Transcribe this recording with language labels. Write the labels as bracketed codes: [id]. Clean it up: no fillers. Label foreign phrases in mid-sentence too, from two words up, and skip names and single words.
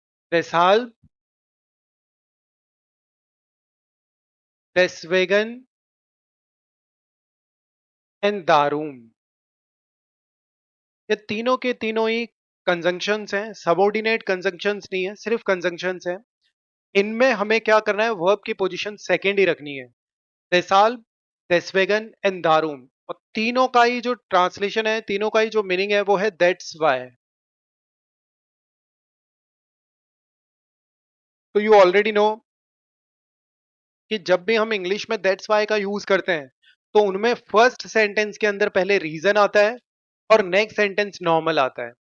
[de] deshalb, deswegen and darum। [hi] ये तीनों के तीनों ही कंजंक्शंस हैं, [en] subordinate conjunctions [hi] नहीं है, सिर्फ कंजंक्शंस हैं। इनमें हमें क्या करना है, वर्ब की [en] position second [hi] ही रखनी है। [de] deshalb, deswegen and darum, [hi] और तीनों का ही जो ट्रांसलेशन है, तीनों का ही जो मीनिंग है वो है [en] that's why. [hi] तो [en] you already know [hi] कि जब भी हम इंग्लिश में [en] that's why [hi] का यूज करते हैं तो उनमें [en] first sentence [hi] के अंदर पहले रीजन आता है और [en] next sentence normal [hi] आता है।